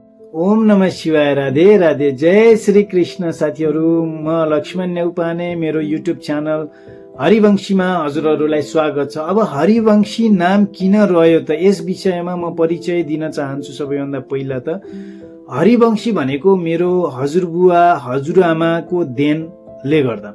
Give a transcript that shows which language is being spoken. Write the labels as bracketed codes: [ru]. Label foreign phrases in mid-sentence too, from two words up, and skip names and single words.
[ne] ओम नमः शिवाय। राधे राधे। जय श्री कृष्ण साथीहरू, म लक्ष्मण नेउपाने मेरो युट्युब च्यानल हरिवंशीमा हजुरहरूलाई स्वागत छ। अब हरिवंशी नाम किन रह्यो त, यस विषयमा म परिचय दिन चाहन्छु। सबैभन्दा पहिला त हरिवंशी भनेको मेरो हजुरबुवा हजुरआमाको देनले गर्दा।